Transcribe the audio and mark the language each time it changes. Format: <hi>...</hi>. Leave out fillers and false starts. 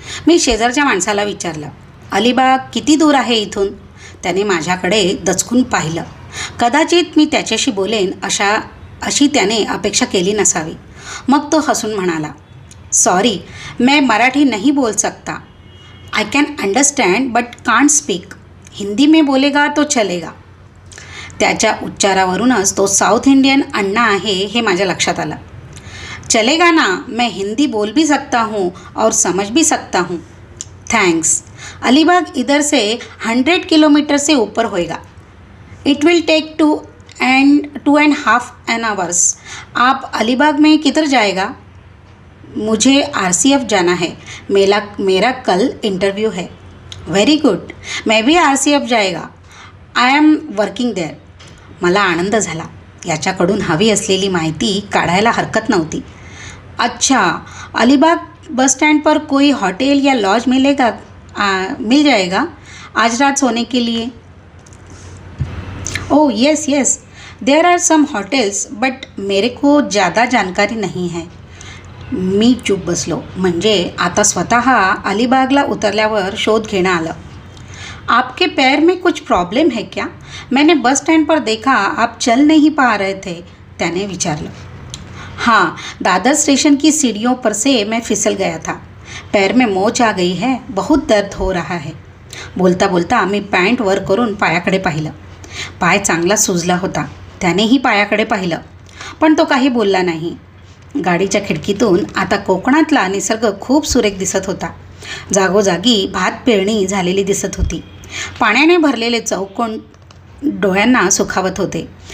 <mr>मी शेजारच्या माणसाला विचारलं, अलिबाग किती दूर आहे इथून? त्याने माझ्याकडे दचकून पाहिलं. कदाचित मी त्याच्याशी बोलेन अशी त्याने अपेक्षा केली नसावी. मग तो हसून म्हणाला,</mr> <hi>सॉरी मैं मराठी नहीं बोल सकता.</hi> <en>I can understand but can't speak.</en> <hi>Hindi में बोलेगा तो चलेगा.</hi> <mr>त्याच्या उच्चारावरूनच तो साऊथ इंडियन अण्णा आहे हे माझ्या लक्षात आलं.</mr> <hi>चलेगा ना, मैं हिंदी बोल भी सकता हूँ और समझ भी सकता हूँ. थैंक्स. अलीबाग इधर से 100 किलोमीटर से ऊपर होएगा.</hi> <en>It will take 2.5 hours.</en> <hi>आप अलीबाग में किधर जाएगा? मुझे RCF जाना है. मेरा कल इंटरव्यू है.</hi> <en>Very good.</en> <hi>मैं भी RCF जाएगा.</hi> <en>I am working there.</en> <mr>मला आनंद झाला. याच्याकडून हवी असलेली माहिती काढायला हरकत नव्हती.</mr> <hi>अच्छा, अलीबाग बस स्टैंड पर कोई होटल या लॉज मिल जाएगा आज रात सोने के लिए?</hi> <en>oh yes, there are some hotels but</en> <hi>मेरे को ज़्यादा जानकारी नहीं है.</hi> <mr>मी चूप बसलो. म्हणजे आता स्वतः अलिबागला उतरल्यावर शोध घेणं आलं.</mr> <hi>आपके पैर में कुछ प्रॉब्लम है क्या? मैंने बस स्टैंड पर देखा आप चल नहीं पा रहे थे,</hi> <mr>त्याने विचारलं.</mr> <hi>हाँ, दादर स्टेशन की सीढ़ियों पर से मैं फिसल गया था. पैर में मोच आ गई है, बहुत दर्द हो रहा है.</hi> <mr>बोलता बोलता मी पॅन्ट वर करून पायाकडे पाहिलं. पाय चांगला सुजला होता. त्यानेही पायाकडे पाहिलं, पण तो काही बोलला नाही. गाडीच्या खिडकीतून आता कोकणातला निसर्ग खूप सुरेख दिसत होता. जागोजागी भात पेरणी झालेली दिसत होती. पाण्याने भरलेले चौकोन डोळ्यांना सुखावत होते.</mr>